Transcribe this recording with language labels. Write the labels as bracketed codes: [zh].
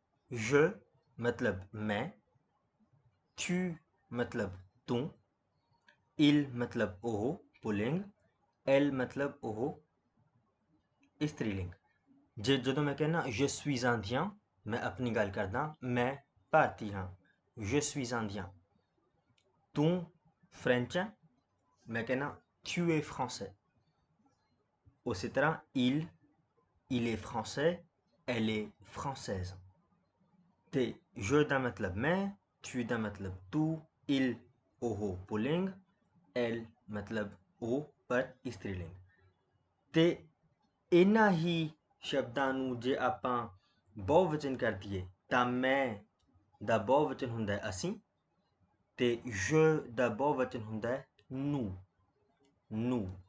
[pa] je मतलब मैं, tu मतलब तू, il मतलब ਉਹ ਪੁਲਿੰਗ, elle मतलब ਉਹ ਇਸਤਰੀਲਿੰਗ। ਜਦੋਂ ਮੈਂ ਕਹਿੰਦਾ [fr] je suis indien, [pa] ਮੈਂ ਆਪਣੀ ਗੱਲ ਕਰਦਾ, ਮੈਂ ਭਾਰਤੀ ਹਾਂ, je suis indien। ਤੂੰ ਫ੍ਰੈਂਚ ਹੈ, ਮੈਂ ਕਹਿੰਦਾ [fr] tu es français। [pa] ਉਸੇ ਤਰ੍ਹਾਂ [fr] il est français, elle est française। [pa] ਤੇ je ਦਾ ਮਤਲਬ ਮੈਂ, tu ਦਾ ਮਤਲਬ ਤੂੰ, il ਉਹ ਪੁਲਿੰਗ, elle ਮਤਲਬ ਉਹ ਪਰ ਇਸਤਰੀਲਿੰਗ। ਤੇ ਇਹਨਾਂ ਹੀ ਸ਼ਬਦਾਂ ਨੂੰ ਜੇ ਆਪਾਂ ਬਹੁਵਚਨ ਕਰ ਦਈਏ ਤਾਂ ਮੈਂ ਦਾ ਬਹੁਵਚਨ ਹੁੰਦਾ ਹੈ ਅਸੀਂ, ਤੇ je ਦਾ ਬਹੁਵਚਨ ਹੁੰਦਾ ਹੈ nous।